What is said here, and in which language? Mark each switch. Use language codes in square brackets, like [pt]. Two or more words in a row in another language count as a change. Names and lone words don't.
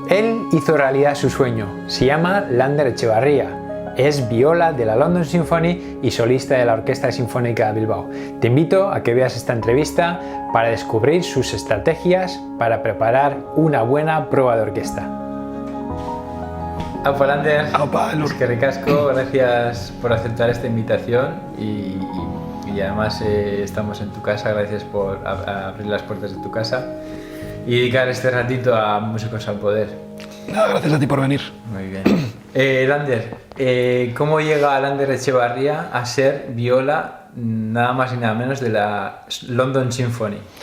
[es] Él hizo realidad su sueño. Se llama Lander Etxebarria. Es viola de la London Symphony y solista de la Orquesta Sinfónica de Bilbao. Te invito a que veas esta entrevista para descubrir sus estrategias para preparar una buena prueba de orquesta. [eu] Aupa, Lander. Aupa, Elur. Eskerrik asko, [es] gracias por aceptar esta invitación y además estamos en tu casa, gracias por abrir las puertas de tu casa y dedicar este ratito a Músicos al Poder. Nada, gracias a ti por venir. Muy bien. Lander, ¿cómo llega Lander Etxebarria a ser viola nada más y nada menos de la London Symphony?